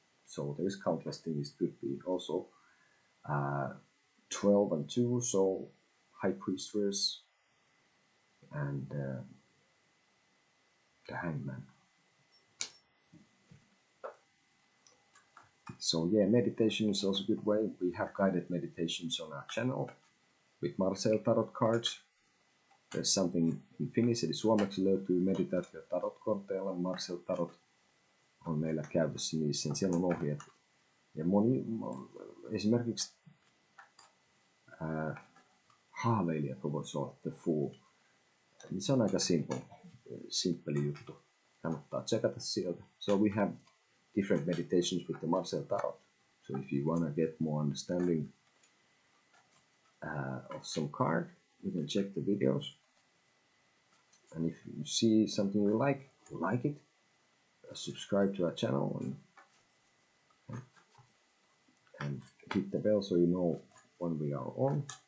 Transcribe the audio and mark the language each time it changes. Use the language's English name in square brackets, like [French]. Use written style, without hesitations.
[English] So there's countless things. It could be also 12 and 2, so High Priestess and the Hangman. So yeah, meditation is also a good way. We have guided meditations on our channel with Marcel Tarot cards. There's something in Finnish, [Finnish] eli suomeksi löytyy meditaatio tarot-korteilla. Marcel Tarot on meillä käytössä niissä, siellä on ohjeet. Ja moni, esimerkiksi haaveilijat voisi olla The Fool. Niin se on aika simppeli juttu. Kannattaa tsekata sieltä. [English] So we have different meditations with the Marcel Tarot. So if you want to get more understanding of some card, you can check the videos. And if you see something you like it, subscribe to our channel and hit the bell so you know when we are on.